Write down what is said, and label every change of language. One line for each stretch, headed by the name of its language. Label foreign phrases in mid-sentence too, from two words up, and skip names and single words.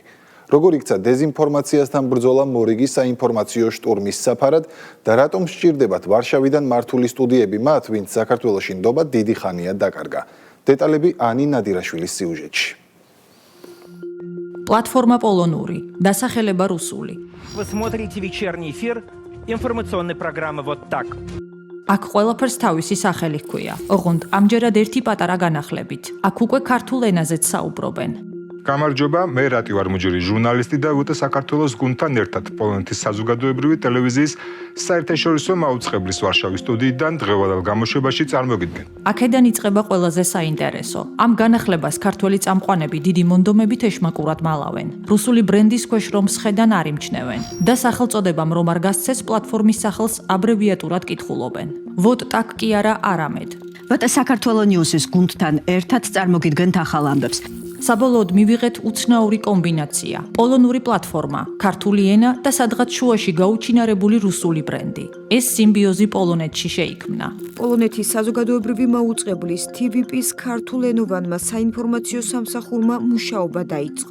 Georgian: როგორ იქცა დეზინფორმაციასთან ბრძოლა მორიგი საინფორმაციო შტურმის საფარად და რატომ სჭირდებათ ვარშავიდან მართული სტუდიები მათ, ვინც საქართველოში ნდობა დიდი ხანია დაკარგა. დეტალები ანი ნადირაშვილის სიუჟეტში. პლატფორმა პოლონური. Დასახელება რუსული.
Russian: Вы смотрите вечерний эфир информационной программы «Вот так».
Georgian: აქ ყველაფერს თავისი სახელი ჰქვია. ოღონდ ამჯერად ერთი პატარა განახლებით. აქ უკვე ქართულ ენაზეც საუბრობენ. გამარჯობა, მე რატი ვარ მუჯური ჟურნალისტი და ვუტე საქართველოს გუნდთან ერთად პოლონეთის საზოგადოებრივი ტელევიზიის საერთაშორისო მაუწყებლის ვარშავის სტუდიიდან დღევანდელ გამოშვებაში წარმოგიდგენ. აქედან იწყება ყველაზე საინტერესო. ამ განახლებას ქართველი წამყვანები დიდი მონდომებით ეშმაკურად მალავენ. რუსული ბრენდის ქვეშ რომ სხედან არ იმჩნევენ და სახელწოდებამ რომ არ გასცეს პლატფორმის სახელს აბრევიატურად კითხულობენ. Вот так კი არა არამედ. ვატა საქართველოს ნიუსის გუნდთან ერთად წარმოგიდგენთ ახალ ამბებს. საბოლოოდ მივიღეთ უცნაური კომბინაცია. პოლონური პლატფორმა, ქართული ენა და სადღაც შუაში გაუჩინარებული რუსული ბრენდი. ეს სიმბიოზი პოლონეთში შეიქმნა. პოლონეთის საზოგადოებრივი მაუწყებლის TVP-ს ქართულენოვანმა საინფორმაციო სამსახურმა მუშაობა დაიწყო.